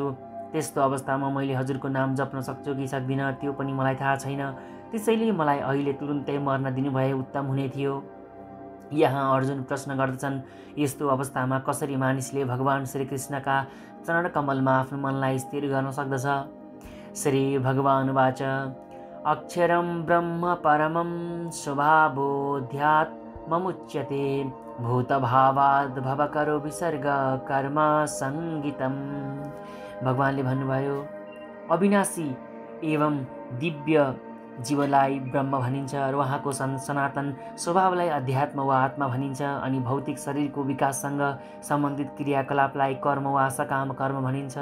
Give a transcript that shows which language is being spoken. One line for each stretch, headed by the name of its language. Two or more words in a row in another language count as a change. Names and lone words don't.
Nepali: त्यस्तो अवस्थामा मैले हजुरको नाम जप्न सक्छु कि सक्दिनँ त्यो पनि मलाई थाहा छैन। त्यसैले मलाई अहिले तुरुन्तै मर्न दिनुभए उत्तम हुने थियो। यहाँ अर्जुन प्रश्न गर्दछन्, यस्तो अवस्थामा कसरी मानिसले भगवान श्रीकृष्णका चरण कमलमा आफ्नो मनलाई स्थिर गर्न सक्दछ।
Sanskrit: श्री भगवान वाच अक्षरं ब्रह्म परमं स्वभावोऽध्यात्ममुच्यते भूतभावाद् भवकरो विसर्ग कर्म सङ्गीतम।
Nepali: भगवानले भन्नुभयो अविनाशी एवं दिव्य जीवलाई ब्रह्म भनिन्छ र उहाँको सनातन स्वभावलाई अध्यात्म वा आत्मा भनिन्छ। अनि भौतिक शरीरको विकाससँग सम्बन्धित क्रियाकलापलाई कर्म वा सकाम कर्म भनिन्छ।